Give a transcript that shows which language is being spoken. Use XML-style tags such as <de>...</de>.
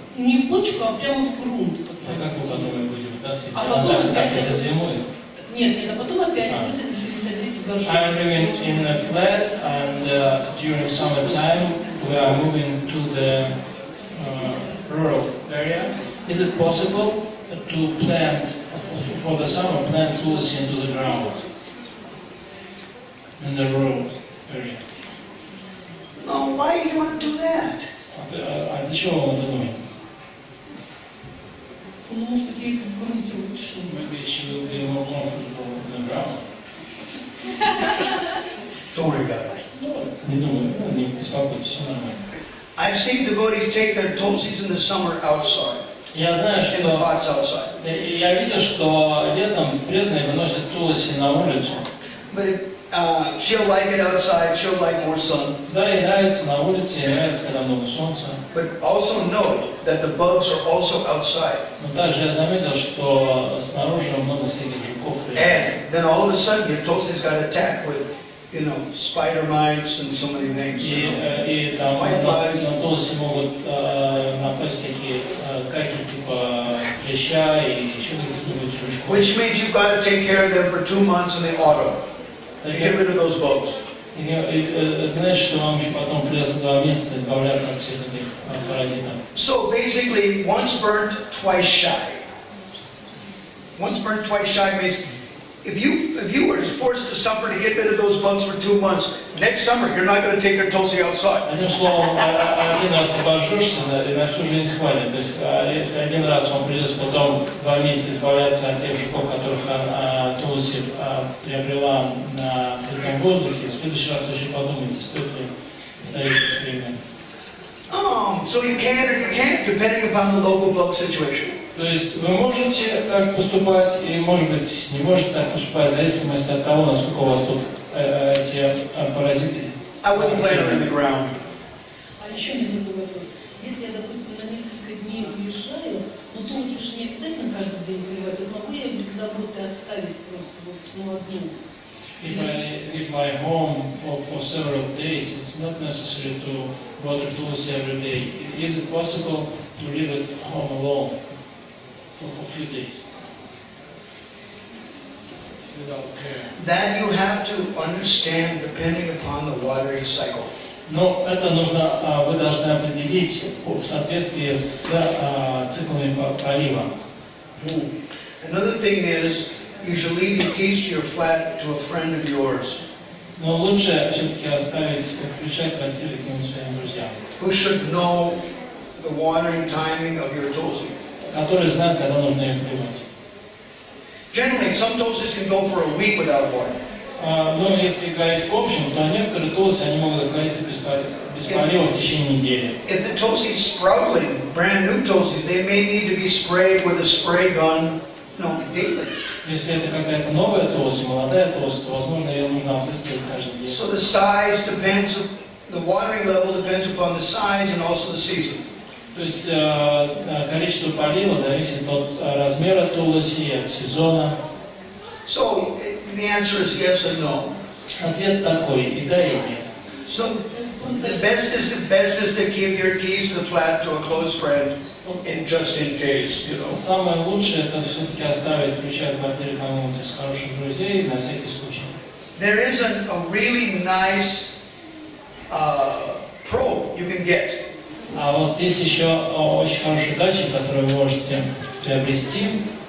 <ru>не в почку, а прямо в грунт А как вы посадить? потом ее будете вытаскивать? А потом Так опять и за зимой? Нет, а потом опять высадить, пересадить в горшок.</ru> <en>I'm living in a flat, and during summertime we are moving to the rural area. Is it possible to plant, for the summer, plant tulsi into the ground in the rural area? No, why do you want to do that?</en> <ru>А для чего вам это нужно? Может быть, их в грунте лучше.</ru> <en>Maybe she will be more comfortable in the ground. Don't worry about it.</en> <ru>Не думаю, не беспокойтесь, все нормально.</ru> <en>I've seen devotees take their tulsis in the summer outside,</en> <ru>Я знаю,</ru> <en>in the</en> <ru>что</ru> <en>pots outside.</en> <ru>я видел, что летом преданные выносят тулси на улицу.</ru> <en>But she'll like it outside, she'll like more sun.</en> <ru>Да, ей нравится на улице, ей нравится, когда много солнца.</ru> <en>But also note that the bugs are also outside.</en> <ru>Но также я заметил, что снаружи много всяких жуков.</ru> <en>And then all of a sudden your tulsis got attacked with, spider mites and so many things.</en> <ru>И там на тулси могут напасть всякие каки типа клеща и еще каких-нибудь жучков.</ru> <en>Which means you've got to take care of them for 2 months in the autumn to get rid of those bugs.</en> <ru>Это значит, что вам еще потом придется 2 месяца избавляться от всех этих паразитов.</ru> <en>So basically, once burnt, twice shy. Once burnt, twice shy means if you were forced to suffer to get rid of those bugs for 2 months, next summer you're not going to take your tulsi outside.</en> <ru>Одним словом, один раз обожжешься, и на всю жизнь хватит. То есть, если один раз вам придется потом 2 месяца избавляться от тех жуков, которых тулси приобрела на открытом воздухе, в следующий раз вы еще подумайте, стоит ли повторить эксперимент. Oh</ru> <en>So you can or you can't, depending upon the local blood situation.</en> <ru>То есть вы можете так поступать, и, может быть, не можете так поступать, в зависимости от того, насколько у вас тут эти паразиты.</ru> <en>I wouldn't plant her in the ground.</en> <ru>А еще у меня такой вопрос. Если я, допустим, на несколько дней уезжаю, но Тулси же не обязательно каждый день поливать. Вот могу я без заботы оставить просто вот одну?</ru> <en>If I leave my home for several days, it's not necessary to water tulsi every day. Is it possible to leave it home alone for a few days without care? That you have to understand depending upon the watering cycle.</en> <ru>Но это нужно, вы должны определить в соответствии с циклами полива.</ru> <en>Another thing is, you should leave your keys to your flat to a friend of yours</en> <ru>Но лучше все-таки оставить ключи от квартиры каким-нибудь своим друзьям,</ru> <en>who should know the watering timing of your tulsi.</en> <ru>которые знают, когда нужно ее поливать.</ru> <en>Generally, some tulsis can go for a week without water.</en> <ru>Но если говорить в общем, то некоторые tulsi, они могут находиться без полива в течение недели.</ru> <en>If the tulsi is sprouting, brand new tulsis, they may need to be sprayed with a spray gun, daily.</en> <ru>Если это какая-то новая tulsi, молодая tulsi, то, возможно, ее нужно опрыскивать каждый день.</ru> <en>So the size depends, the watering level depends upon the size and also the season.</en> <ru>То есть количество полива зависит от размера tulsi, от сезона.</ru> <en>So the answer is yes and no.</en> <ru>Ответ такой, и да, и нет.</ru> <en>So the best is to give your keys to the flat to a close friend, in just in case,</en> <ru>Самое лучшее это все-таки оставить ключи от квартиры кому-нибудь из хороших друзей на всякий случай.</ru> <en>There is a really nice probe you can get.</en> <ru>А вот есть еще очень хороший датчик, который вы можете приобрести.</ru>